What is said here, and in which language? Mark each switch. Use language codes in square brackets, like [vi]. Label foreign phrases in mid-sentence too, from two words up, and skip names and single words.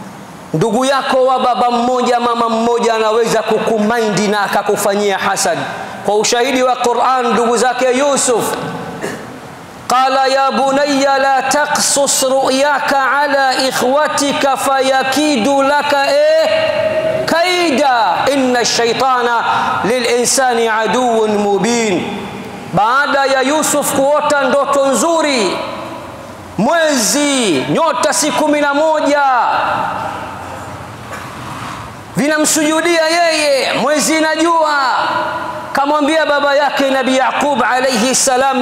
[sw] Ndugu yako wa baba mmoja mama mmoja anaweza kukumaindi na akakufanyia hasad, kwa ushahidi wa Qur'an ndugu zake Yusuf, [ar] قال يا بني لا تقصص رؤياك على إخوتك فيكيدوا لك كيدا إن الشيطان للإنسان عدو مبين. [sw] Baada ya Yusuf kuota ndoto nzuri, mwezi, nyota siku 11 vinamsujudia yeye, mwezi na jua, kamwambia baba yake Nabii Yaqub [ar] عليه السلام.